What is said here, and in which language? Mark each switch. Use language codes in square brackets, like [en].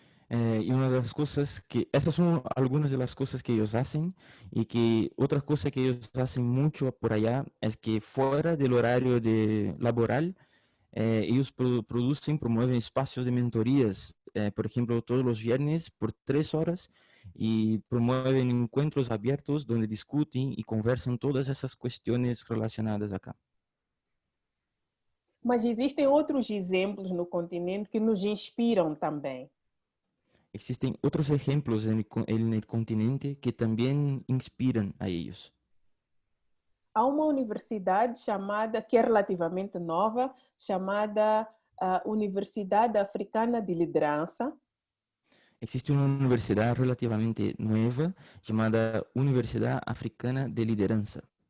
[es] Y una de las cosas que, esas son algunas de las cosas que ellos hacen, y que otra cosa que ellos hacen mucho por allá es que fuera del horario laboral, ellos producen, promueven espacios de mentorías, por ejemplo, todos los viernes por 3 horas, y promueven encuentros abiertos donde discuten y conversan todas esas cuestiones relacionadas acá. [pt] Mas existem outros exemplos no continente que nos inspiram também. [es] Existen otros ejemplos en el continente que también inspiran a ellos. [pt] Há uma universidade chamada, que é relativamente nova, chamada Universidade Africana de Liderança. [es] Existe una universidad relativamente nueva llamada Universidad Africana de Lideranza,